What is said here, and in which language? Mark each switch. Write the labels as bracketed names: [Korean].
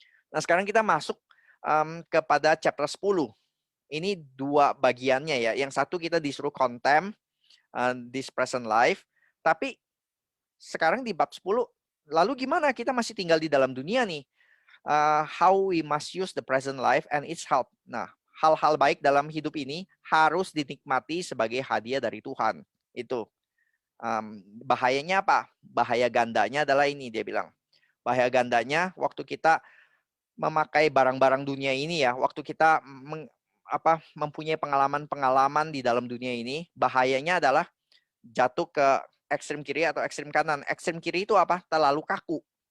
[Indonesian] Nah sekarang kita masuk kepada chapter 10. Ini dua bagiannya ya. Yang satu kita disuruh [English] contempt this present life. [Indonesian] Tapi sekarang di bab 10, lalu gimana kita masih tinggal di dalam dunia nih? [English] How we must use the present life and its help. [Indonesian] Nah, hal-hal baik dalam hidup ini harus dinikmati sebagai hadiah dari Tuhan. Itu. Bahayanya apa? Bahaya gandanya adalah ini, dia bilang. Bahaya gandanya waktu kita memakai barang-barang dunia ini ya, waktu kita mempunyai pengalaman-pengalaman di dalam dunia ini, bahayanya adalah jatuh ke ekstrem kiri atau ekstrem kanan. Ekstrem kiri itu apa? Terlalu kaku.